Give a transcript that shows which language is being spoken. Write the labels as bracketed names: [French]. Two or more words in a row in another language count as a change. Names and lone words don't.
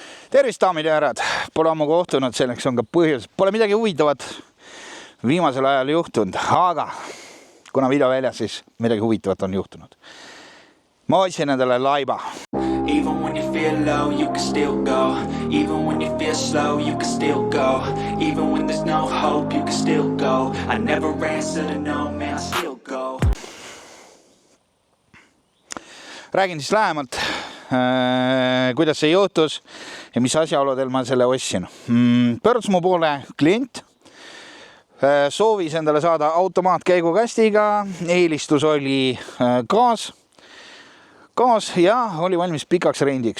[Estonian] Tervist, daamid ja härrad! Pole ammu kohtunud, selleks on ka põhjus. Pole midagi huvitavat viimasel ajal juhtunud, aga kuna video väljas, siis midagi huvitavat on juhtunud. Ma otsin endale laiba. [English] Even when you feel low, you can still go. Even when you feel slow, you can still go. Even when there's no hope, you can still go. I never answer to no, man, I still go. [Estonian] Räägin siis lähemalt, kuidas see juhtus ja mis asjaoludel ma selle ostsin. Pöördus mu poole klient, soovis endale saada automaatkäigukastiga, eelistus oli gaas ja oli valmis pikaks rendiks.